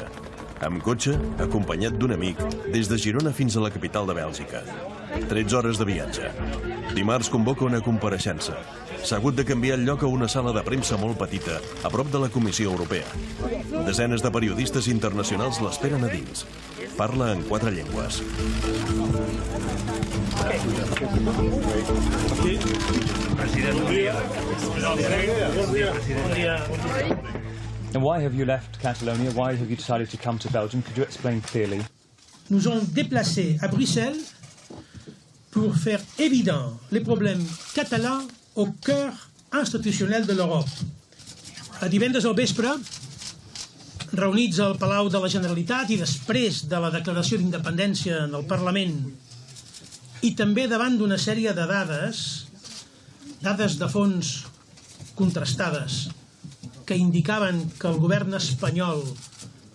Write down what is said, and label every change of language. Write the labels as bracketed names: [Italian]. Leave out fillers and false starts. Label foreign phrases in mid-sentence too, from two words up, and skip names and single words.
[Catalan] Amb cotxe, acompanyat d'un amic, des de Girona fins a la capital de Bèlgica. 13 hores de viatge. Dimarts convoca una compareixença. S'ha hagut de canviar el lloc a una sala de premsa molt petita, a prop de la Comissió Europea. Desenes de periodistes internacionals l'esperen a dins. Parla en 4 llengües. [English] And why have you left Catalonia? Why have you decided to come to Belgium? Could you explain clearly? [French] Nous ont déplacé à Bruxelles pour faire évident les problèmes catalans au cœur institutionnel de l'Europe. [Catalan] A divendres al vespre, reunits al Palau de la Generalitat i després de la declaració d'independència en el Parlament i també davant d'una sèrie de dades de fons contrastades que indicaven que el govern espanyol